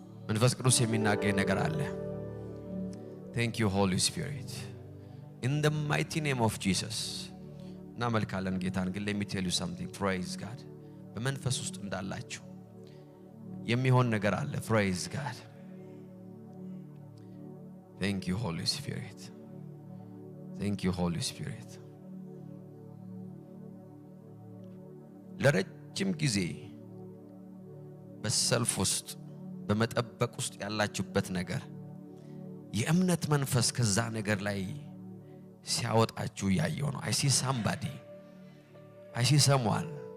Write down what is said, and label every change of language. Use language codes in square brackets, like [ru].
[am] መንፈስ ቅዱስ የሚናገር ነገር አለ። [en] Thank you Holy Spirit. In the mighty name of Jesus. [am] እናመልካለን ጌታን። ግን [en] let me tell you something. Praise God. [am] በመንፈስ ውስጥ እንዳላችሁ የሚሆን ነገር አለ። [en] Praise God. Thank you Holy Spirit. Thank you Holy Spirit. [am] ለረጅም ጊዜ በሰልፍ ውስጥ በመጠበቅ ውስጥ ያላችሁበት ነገር የእምነት መንፈስ ከዛ ነገር ላይ ሲያወጣችሁ ያየው ነው። [en] I see somebody. I see someone.